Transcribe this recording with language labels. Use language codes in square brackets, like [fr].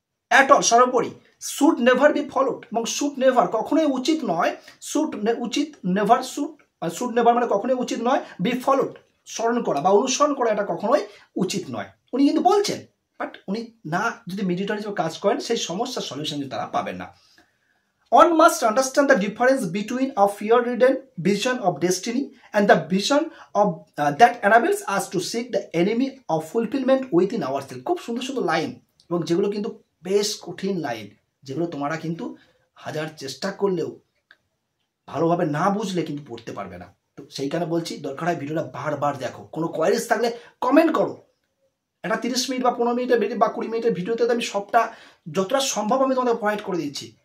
[bn] At all সর্বোপরি, [en] should never be followed, [bn] এবং should never কখনোই উচিত নয়, শুড উচিত, নেভার শুড, শুড নেভার মানে কখনোই উচিত নয়, বি ফলোড স্মরণ করা বা অনুসরণ করা এটা কখনোই উচিত নয়। উনি কিন্তু বলছেন, বাট উনি না যদি মিডিয়েটর হিসেবে কাজ করেন সেই সমস্যার সলিউশন কিন্তু তারা পাবেন না। [en] One must understand the difference between a fear-ridden vision of destiny and the vision of that enables us to seek the enemy of fulfillment within ourselves. [bn] খুব সুন্দর সুন্দর লাইন, এবং যেগুলো কিন্তু বেশ কঠিন লাইন, যেগুলো তোমরা কিন্তু হাজার চেষ্টা করলেও ভালোভাবে না বুঝলে কিন্তু পড়তে পারবে না। তো সেই কারণে বলছি, দরকার হয় ভিডিওটা বারবার দেখো। কোনো কোয়ারিজ থাকলে কমেন্ট করো। একটা 30 মিনিট বা 15 মিনিটের বা 20 মিনিটের ভিডিওতে আমি সবটা যতটা সম্ভব আমি তোমাদের প্রোভাইড করে দিচ্ছি।